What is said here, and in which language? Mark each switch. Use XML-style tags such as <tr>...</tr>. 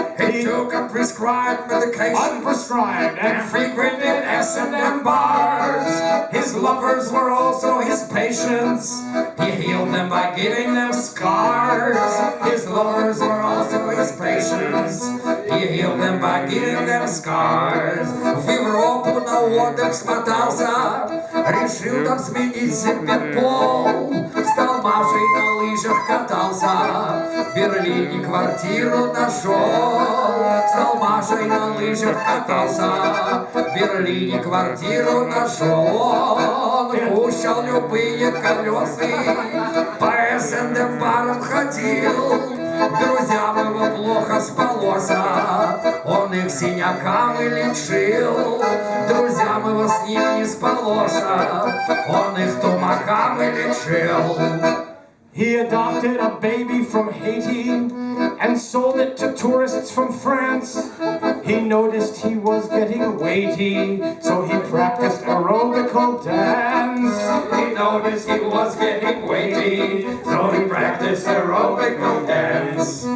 <en>He took a prescribed medication, unprescribed, and frequented S&M bars. His lovers were also his patients. He healed them by giving them scars. His lovers were also his patients. He healed them by giving them scars.</en> <ru>В Европу на отдых смотался, решил там сменить себе пол. Стал Машей на лыжах катался, в Берлине квартиру нашел. Стал Машей на лыжах катался, в Берлине квартиру нашел. Он пущал любые колеса, по СНД барам ходил. Друзьям его плохо спалось, он их синякам и лечил. Друзьям его с ним не спалось, он их тумакам и лечил.</ru> <en>He adopted a baby from Haiti and sold it to tourists from France. He noticed he was getting weighty, so he practiced aerobical dance. He noticed he was getting weighty, so he practiced aerobical dance.</en>